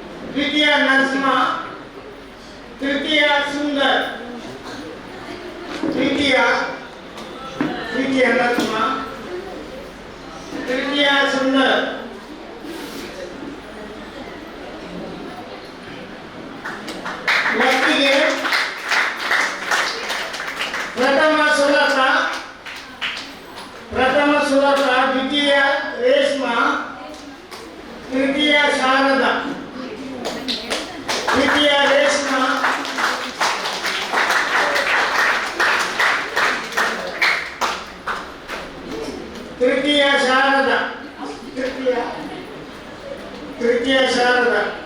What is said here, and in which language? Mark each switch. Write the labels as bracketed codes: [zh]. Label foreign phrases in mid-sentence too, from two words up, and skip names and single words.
[kn] ದ್ವಿತೀಯ ನರಸಿಂಹ, ತೃತೀಯ ಸುಂದರ, ದ್ವಿತೀಯ ನರಸಿಂಹ, ತೃತೀಯ ಸುಂದರ, ಒಟ್ಟಿಗೆ ಪ್ರಥಮ ಸುಲಭ, ದ್ವಿತೀಯ ರೇಷ್ಮಾ, ತೃತೀಯ ಶಾರದಾ, ತೃತೀಯ ರೇಷ್ಮಾ, ತೃತೀಯ ಶಾರದಾ, ತೃತೀಯ ಶಾರದಾ.